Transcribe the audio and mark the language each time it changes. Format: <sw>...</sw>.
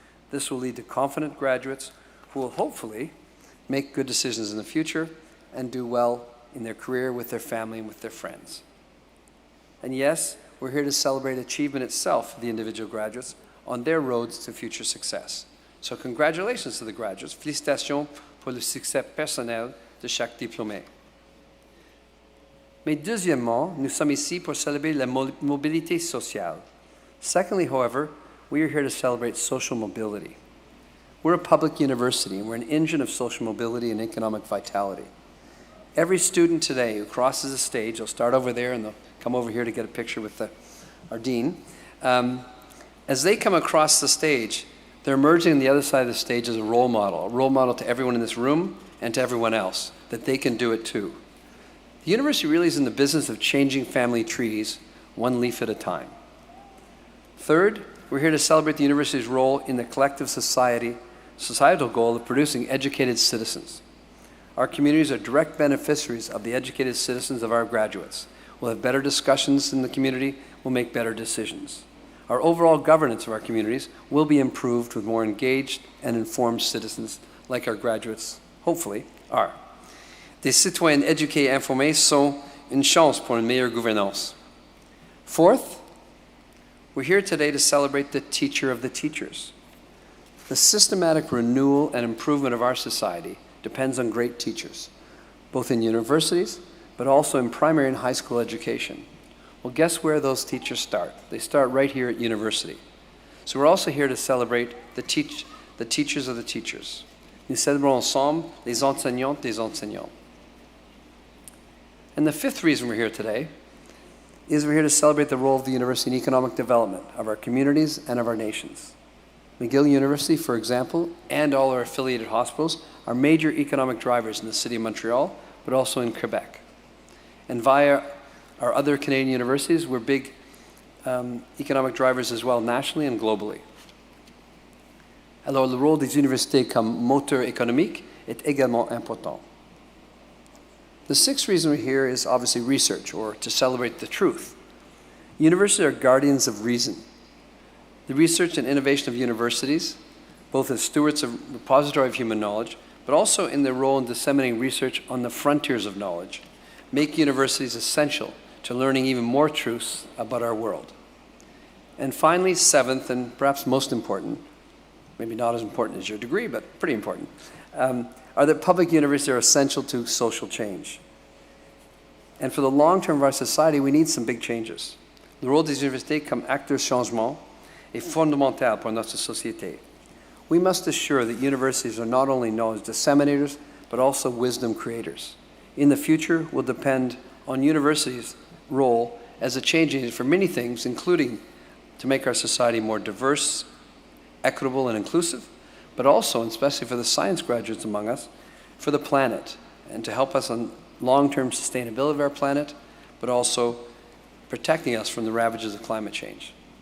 <en>This will lead to confident graduates who will hopefully make good decisions in the future and do well in their career with their family and with their friends. And yes, we're here to celebrate achievement itself for the individual graduates on their roads to future success. So congratulations to the graduates.</en> <fr>Félicitations pour le succès personnel de chaque diplômé. Mais deuxièmement, nous sommes ici pour célébrer la mobilité sociale.</fr> <en>Secondly, however, we are here to celebrate social mobility. We're a public university, and we're an engine of social mobility and economic vitality. Every student today who crosses the stage, they'll start over there and they'll come over here to get a picture with our dean. As they come across the stage, they're emerging on the other side of the stage as a role model to everyone in this room and to everyone else, that they can do it too. The university really is in the business of changing family trees, one leaf at a time. Third, we're here to celebrate the university's role in the collective societal goal of producing educated citizens. Our communities are direct beneficiaries of the educated citizens of our graduates. We'll have better discussions in the community, we'll make better decisions. Our overall governance of our communities will be improved with more engaged and informed citizens like our graduates, hopefully, are.</en> <fr>Des citoyens éduqués et informés sont une chance pour une meilleure gouvernance.</fr> <en>Fourth, we're here today to celebrate the teacher of the teachers. The systematic renewal and improvement of our society depends on great teachers, both in universities, but also in primary and high school education. Well, guess where those teachers start? They start right here at university. So we're also here to celebrate the teachers of the teachers.</en> <fr>Nous célébrons ensemble les enseignantes des enseignants.</fr> <en>And the fifth reason we're here today is we're here to celebrate the role of the university in economic development of our communities and of our nations. McGill University, for example, and all our affiliated hospitals are major economic drivers in the city of Montreal, but also in Quebec. And via our other Canadian universities, we're big economic drivers as well, nationally and globally.</en> <fr>Alors, le rôle des universités comme moteur économique est également important.</fr> <en>The sixth reason we're here is obviously research, or to celebrate the truth. Universities are guardians of reason. The research and innovation of universities, both as stewards of repository of human knowledge, but also in their role in disseminating research on the frontiers of knowledge, make universities essential to learning even more truths about our world. And finally, seventh, and perhaps most important, maybe not as important as your degree, but pretty important, are that public universities are essential to social change. And for the long term of our society, we need some big changes.</en> <fr>Le rôle des universités comme acteurs changement est fondamental pour notre société.</fr> <en>We must assure that universities are not only knowledge disseminators, but also wisdom creators. In the future, will depend on universities' role as a change agent for many things, including to make our society more diverse, equitable, and inclusive, but also, and especially for the science graduates among us, for the planet, and to help us on long-term sustainability of our planet, but also protecting us from the ravages of climate change.</en>